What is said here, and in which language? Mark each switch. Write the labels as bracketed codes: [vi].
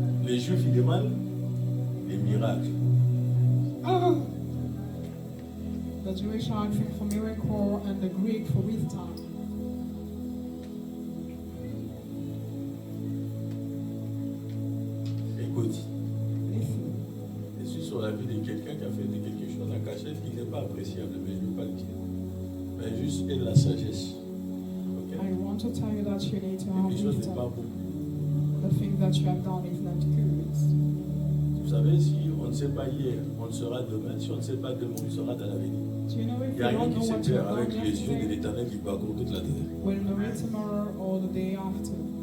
[fr] Les Juifs ils demandent les miracles. [en] The Jewish are asking for miracle and the Greek for wisdom. [fr] Écoute, je suis sur la vie de quelqu'un qui a fait quelque chose en cachette qui n'est pas appréciable, mais je ne veux pas le dire. Mais juste et de la sagesse. [en] Okay? I want to tell you that you need to have wisdom. The thing that you have done is not good. [fr] Vous savez, si on ne sait pas hier, on le sera demain. Si on ne sait pas demain, on le sera dans l'avenir. Il n'y a rien qui se perd avec les yeux de l'Éternel qui parcourt toute la terre. [en] We'll know it tomorrow or the day after.